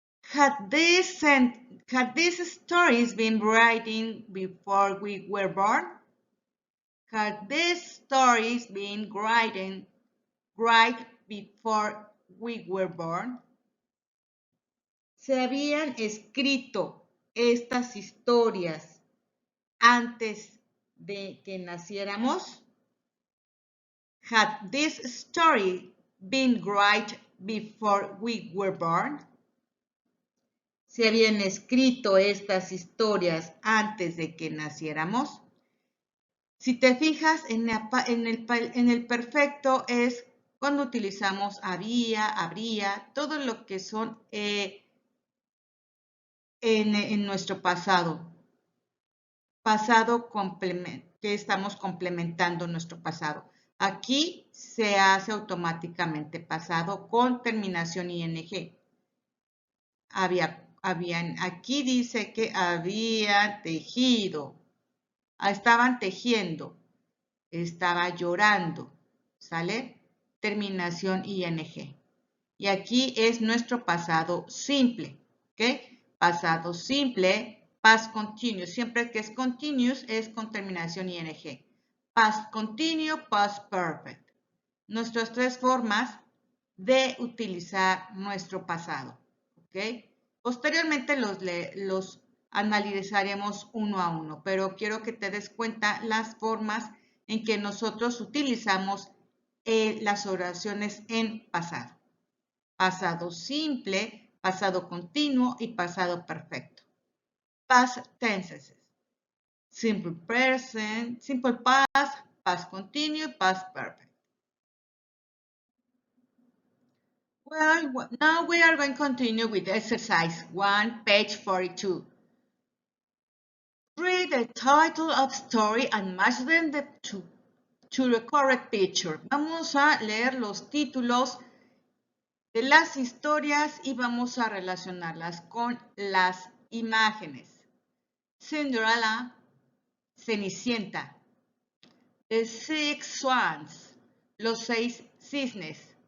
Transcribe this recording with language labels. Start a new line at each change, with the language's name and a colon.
English: Had these stories been written before we were born? Had these stories been written before we were born?
Spanish: ¿Se habían escrito estas historias antes de que naciéramos?
English: Had this story been written before we were born?
Spanish: ¿Se habían escrito estas historias antes de que naciéramos? Si te fijas, en el perfecto es cuando utilizamos había, habría, todo lo que son en nuestro pasado. Pasado que estamos complementando nuestro pasado. Aquí se hace automáticamente pasado con terminación ing. Aquí dice que habían tejido, estaban tejiendo, estaba llorando, ¿sale? Terminación ing. Y aquí es nuestro pasado simple, ¿ok? Pasado simple,
English: past continuous.
Spanish: Siempre que es continuous es con terminación ing.
English: Past continuous, past perfect.
Spanish: Nuestras tres formas de utilizar nuestro pasado, ¿ok? Posteriormente los analizaremos uno a uno, pero quiero que te des cuenta las formas en que nosotros utilizamos las oraciones en pasado. Pasado simple, pasado continuo y pasado perfecto.
English: Past tenses. Simple present, simple past, past continuous, past perfect. Well, now we are going to continue with exercise 1, page 42. Read the title of story and match them to the correct picture.
Spanish: Vamos a leer los títulos de las historias y vamos a relacionarlas con las imágenes. Cinderella, Cenicienta. The Six Swans, los seis cisnes.